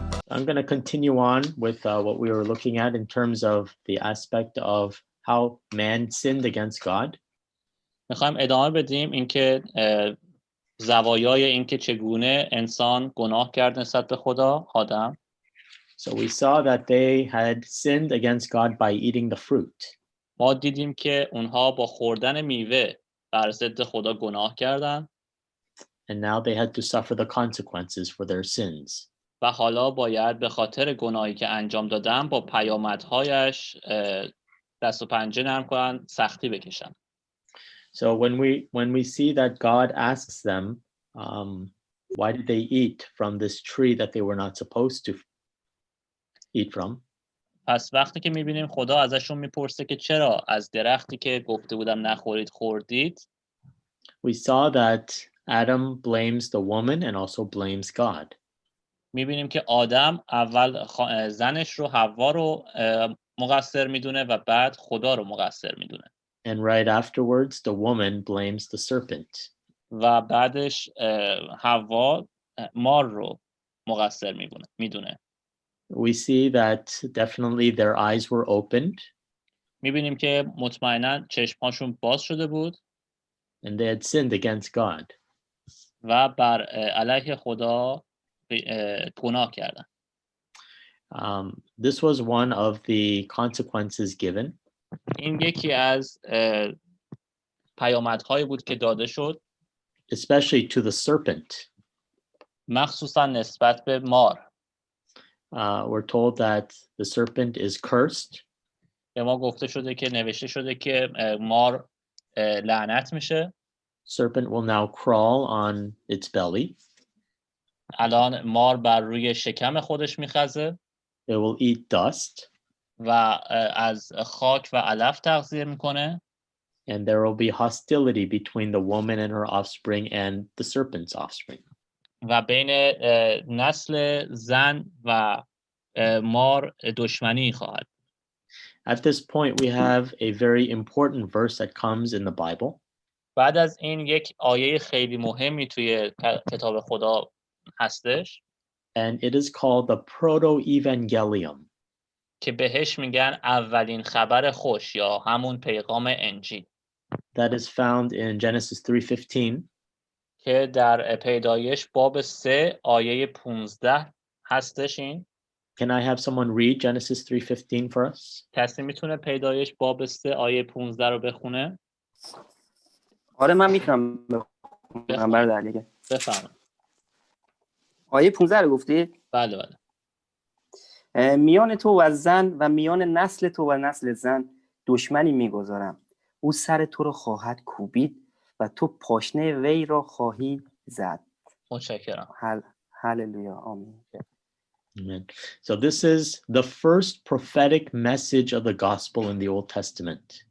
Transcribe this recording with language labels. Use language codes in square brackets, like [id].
[en] I'm going to continue on with what we were looking at in terms of the aspect of how man sinned against God. [fa] میخوایم ادامه بدیم اینکه زوایای اینکه چگونه انسان گناه کرد نسبت به خدا آدم. [en] So we saw that they had sinned against God by eating the fruit. [fa] ما دیدیم که اونها با خوردن میوه بر ضد خدا گناه کردن. [en] And now they had to suffer the consequences for their sins. [fa] و حالا باید به خاطر گناهی که انجام دادن با پیامدهایش دست و پنجه نرم کنن، سختی بکشن. [en] So when we see that God asks them, why did they eat from this tree that they were not supposed to eat from? [fa] پس وقتی که میبینیم خدا ازشون میپرسه که چرا از درختی که گفته بودم نخورید خوردید، [en] we saw that Adam blames the woman and also blames God. [fa] میبینیم که آدم اول زنش رو، حوا رو مقصر میدونه و بعد خدا رو مقصر میدونه. [en] And right afterwards, the woman blames the serpent. [fa] و بعدش حوا مار رو مقصر میدونه. [en] We see that definitely their eyes were opened. [fa] میبینیم که مطمئناً چشمهاشون باز شده بود. [en] And they had sinned against God. [fa] و بر علیه خدا گناه کردن. [en] This was one of the consequences given. [fa] این یکی از پیامدهایی بود که داده شد. [en] Especially to the serpent. [fa] مخصوصا نسبت به مار. [en] We're told that the serpent is cursed. [fa] به ما گفته شده که نوشته شده که مار لعنت میشه. [en] Serpent will now crawl on its belly. [fa] الان مار بر روی شکم خودش میخزه. [en] It will eat dust. [fa] و از خاک و علف تغذیه میکنه. [en] And there will be hostility between the woman and her offspring and the serpent's offspring. [fa] و بین نسل زن و مار دشمنی خواهد. [en] At this point, we have a very important verse that comes in the Bible. [fa] بعد از این یک آیه خیلی مهمی توی کتاب خدا هستش. [en] And it is called the Proto-Evangelium. [fa] که بهش میگن اولین خبر خوش یا همون پیغام انجیل. [en] That is found in Genesis 3:15. [fa] که در پیدایش باب 3 آیه 15 هستش این. [en] Can I have someone read Genesis 3:15 for us? [fa] کسی میتونه پیدایش باب 3 آیه 15 رو بخونه؟ آره من میتونم بخونم برادر دیگه. بفرمایید. آیه 15 رو گفتید؟ بله بله. میان تو و زن و میان نسل تو و نسل زن دشمنی میگذارم. او سر تو رو خواهد کوبید و تو پاشنه وی را خواهی زد. متشکرم. هللویا. آمین. [en] Amen. So this is the first prophetic message of the gospel in the Old Testament.